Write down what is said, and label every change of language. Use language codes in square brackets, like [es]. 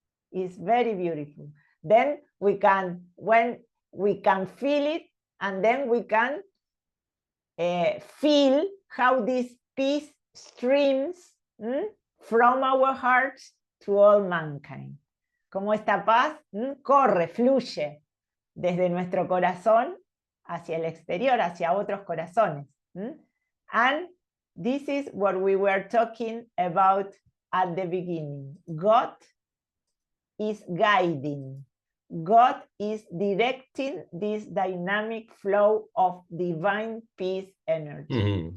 [en] It's very beautiful. Then we can, when we can feel it, and then we can feel how this peace streams from our hearts to all mankind. [es] Como esta paz corre, fluye desde nuestro corazón hacia el exterior, hacia otros corazones. [en] And this is what we were talking about at the beginning. God is guiding. God is directing this dynamic flow of divine peace energy.